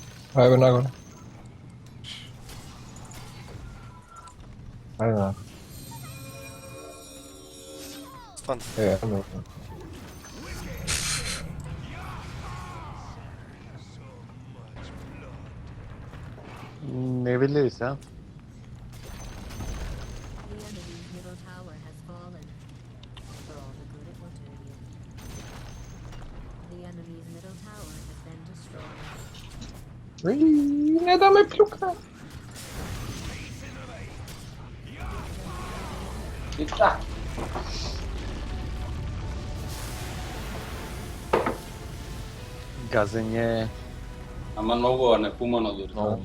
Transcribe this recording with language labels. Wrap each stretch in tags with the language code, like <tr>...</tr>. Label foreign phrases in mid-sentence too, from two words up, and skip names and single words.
<mk>Ајде нагоре. Ајде нагоре. Стан. Ајде. Не видели се, а?</mk> <en>The enemy's middle tower has fallen. For all the good it will do you. The enemy's middle tower has been destroyed.</en> <mk>Не да ме плюка. И така. Газење. Ама многу нефумано дури. Многу.</mk>